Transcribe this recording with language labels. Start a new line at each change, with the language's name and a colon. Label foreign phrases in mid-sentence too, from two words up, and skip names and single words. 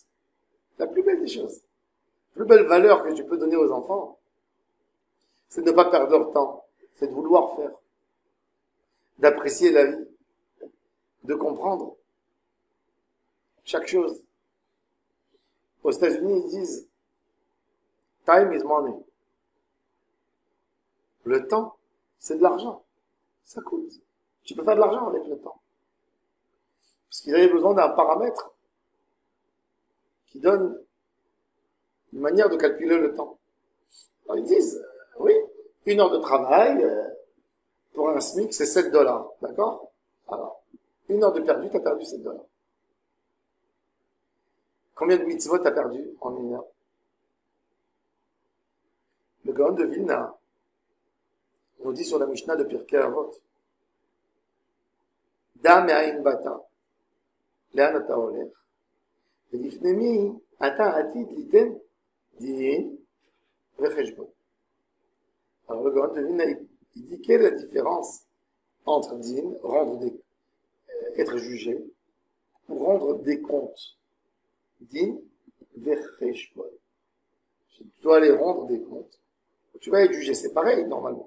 French: La plus belle des choses. La plus belle valeur que tu peux donner aux enfants, c'est de ne pas perdre leur temps. C'est de vouloir faire. D'apprécier la vie. De comprendre chaque chose. Aux États-Unis, ils disent
English: time is money.
French: Le temps, c'est de l'argent. Ça coûte. Tu peux faire de l'argent avec le temps. Parce qu'ils avaient besoin d'un paramètre qui donne une manière de calculer le temps. Alors ils disent, oui, 1 heure de travail, pour un SMIC, c'est $7. D'accord? Alors, 1 heure de perdu, t'as perdu $7. Combien de mitzvot t'as perdu en 1 heure? Le Gaon de Vilna, on dit sur la Mishnah de Pirkei Avot,
Hebrew: דע מאין באת לאן אתה הולך ולפני מי אתה עתיד ליתן דין וחשבון.
French: Alors le Gaon de Vilna, il dit quelle est la différence entre din, être jugé, ou rendre des comptes.
Hebrew: דין וחשבון.
French: Tu dois aller rendre des comptes. Tu vas être jugé, c'est pareil normalement.